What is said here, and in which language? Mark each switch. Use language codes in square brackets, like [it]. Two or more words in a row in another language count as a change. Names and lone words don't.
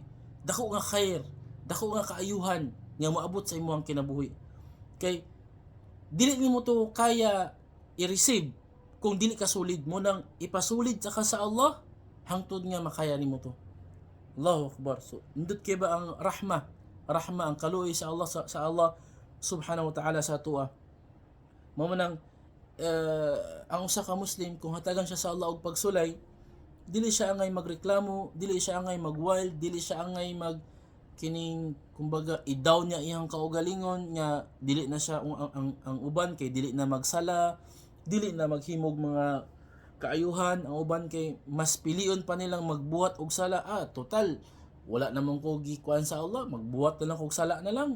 [ceb] Dako nga khair, dako nga kaayuhan nga moabot sa imong kinabuhi. Kay dili nimo to kaya i-receive kung dili ka sulid mo nang ipasulid sa Allah hangtod nga makaya nimo to. [ar] الله أكبر. [ceb] So, indot kay ba ang rahma ang kaluoy sa Allah sa Allah [ar] سبحانه وتعالى [ceb] sa tuwa. Mao man ang usa ka Muslim kung hatagan siya sa Allah og pagsulay, dili siya angay magreklamo, dili siya angay magwild, dili siya angay mag kining kumbaga i-down niya iyang kaugalingon nga dili na siya ang uban kay dili na magsala, dili na maghimog mga kaayuhan, ang uban kay mas pilion pa nilang magbuhat og sala. Total wala namang ko gikuan sa Allah, magbuhat na lang og sala na lang.